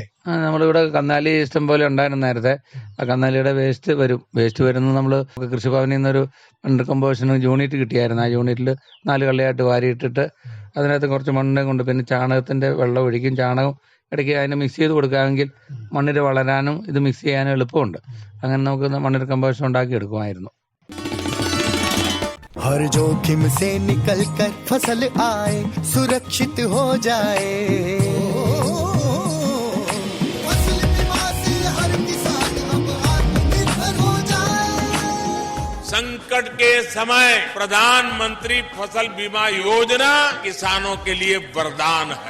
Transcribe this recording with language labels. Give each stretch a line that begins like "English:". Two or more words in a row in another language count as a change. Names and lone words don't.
Malayalam: നമ്മളിവിടെ കന്നാലി ഇഷ്ടം പോലെ ഉണ്ടായിരുന്നു നേരത്തെ. ആ കന്നാലിയുടെ വേസ്റ്റ് വരുന്നത് നമ്മൾ കൃഷിഭവനിൽ നിന്നൊരു മണ്ണിര കമ്പോസ്റ്റിന് യൂണിറ്റ് കിട്ടിയായിരുന്നു. ആ യൂണിറ്റിൽ 4 കള്ളിയായിട്ട് വാരിയിട്ടിട്ട് അതിനകത്ത് കുറച്ച് മണ്ണിനെ കൊണ്ട് പിന്നെ ചാണകത്തിൻ്റെ വെള്ളം ഒഴിക്കും. ചാണകം ഇടയ്ക്ക് അതിനെ മിക്സ് ചെയ്ത് കൊടുക്കാമെങ്കിൽ മണ്ണിര വളരാനും ഇത് മിക്സ് ചെയ്യാനും എളുപ്പമുണ്ട്. അങ്ങനെ നമുക്ക് മണ്ണിര കമ്പോസ്റ്റ് ഉണ്ടാക്കി എടുക്കുമായിരുന്നു.
Hindi: हर जोखिम से निकल कर फसल आए, सुरक्षित हो जाए। फसल बीमा से हर किसान अब आत्मनिर्भर हो जाए। संकट के समय प्रधानमंत्री फसल बीमा योजना किसानों के लिए वरदान है।